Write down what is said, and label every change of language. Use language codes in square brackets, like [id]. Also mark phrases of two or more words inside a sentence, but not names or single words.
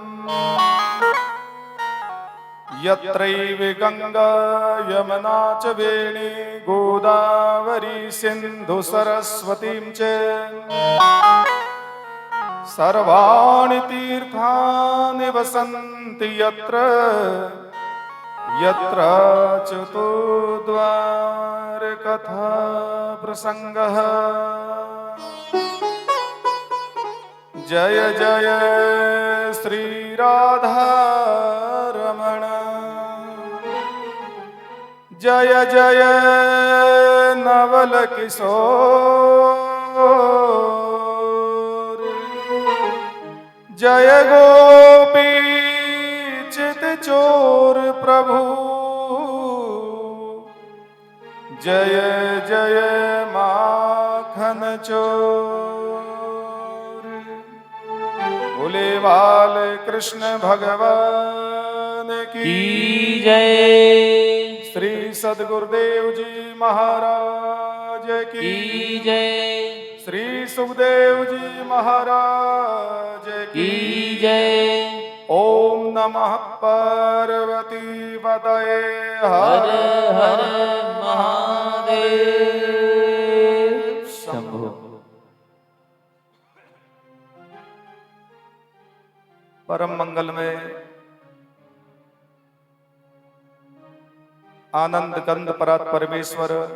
[sa] यत्रैव गंगा यमुना च वेणी गोदावरी सिंधु सरस्वतीं च सर्वाणि तीर्थानि वसन्ति यत्र यत्र चतुर्द्वारकथा प्रसंगः। [hi] जय जय श्री राधा रमण जय जय नवल किशोर जय गोपी चित चोर प्रभु जय जय माखन चोर। भोले बाल कृष्ण भगवान की जय। श्री सद्गुरुदेव जी महाराज की जय। श्री सुखदेव जी महाराज की जय। [sa] ओम नमः पार्वती पतये हर हर [hi] महादेव शंभो। परम मंगल में आनंद कंद परात परमेश्वर